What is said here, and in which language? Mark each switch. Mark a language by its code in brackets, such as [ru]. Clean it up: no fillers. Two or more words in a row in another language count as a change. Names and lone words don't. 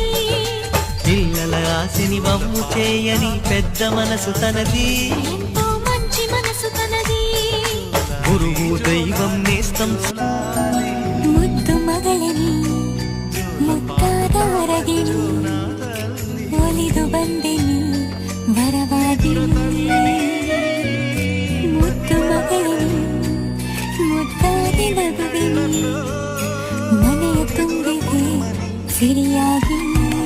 [te] పిల్లల ఆశని వమ్ము చేయని పెద్ద మనసు తనది, ఎంతో మంచి మనసు తనది. గురువు దైవం నేస్తం. [kn] ಮುದ್ದು ಮಗಳನಿ ಮುಕ್ತಾದಾರಗಿಣಿ, ఒలిದು ಬಂದೆನಿ ವರವಾದಿನಿ. ಮುದ್ದು ಮಗಳಿನಿ ಮುದ್ದಾದಿ ನಗುವಿನಿ, ಮನೆಯ ತುಂಬಿದೆ ಸಿರಿಯಾಗಿ.